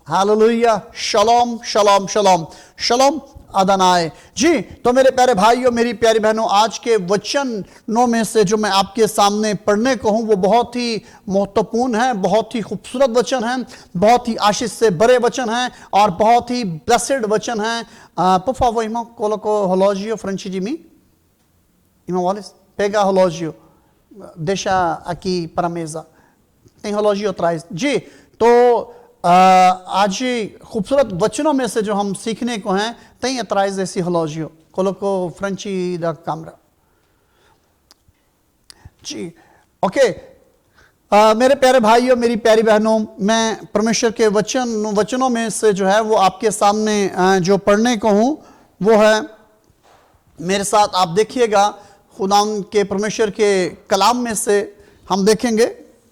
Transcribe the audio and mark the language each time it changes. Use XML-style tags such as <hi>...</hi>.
<hi>Hallelujah, शलोम शलोम शलोम शलोम अदनाए। जी तो मेरे प्यारे भाइयों, मेरी प्यारी बहनों, आज के वचनों में से जो मैं आपके सामने पढ़ने को हूं वो बहुत ही महत्वपूर्ण है, बहुत ही खूबसूरत वचन है, बहुत ही आशीष से भरे वचन हैं, और बहुत ही ब्लेसेड वचन हैं।</hi> <pt>Por favor, irmão, colocou o relógio frente de mim. Irmão Wallace, pega o relógio, deixa aqui para a mesa. Tem relógio atrás.</pt> <hi>जी तो आज खूबसूरत वचनों में से जो हम सीखने को हैं,</hi> <pt>tem atrás desse relógio, colocou frente da câmera.</pt> <hi>जी ओके। मेरे प्यारे भाइयों, मेरी प्यारी बहनों, मैं परमेश्वर के वचनों में से जो है वो आपके सामने जो पढ़ने को हूँ वो है, मेरे साथ आप देखिएगा, खुदा के परमेश्वर के कलाम में से हम देखेंगे।</hi>